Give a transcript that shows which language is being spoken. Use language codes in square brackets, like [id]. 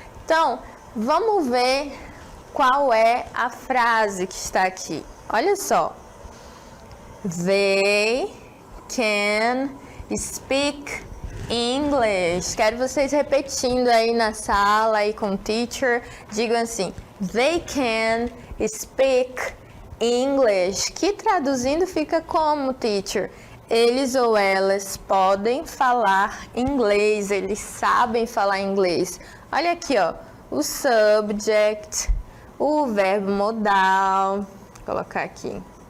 [pt] Então, vamos ver qual é a frase que está aqui. Olha só. [en] They can speak English. [pt] Quero vocês repetindo aí na sala aí com o teacher. Digam assim: [en] they can speak English. [pt] Que traduzindo fica como, teacher? Eles ou elas podem falar inglês. Eles sabem falar inglês. Olha aqui, ó. O subject, o verbo modal. Vou colocar aqui.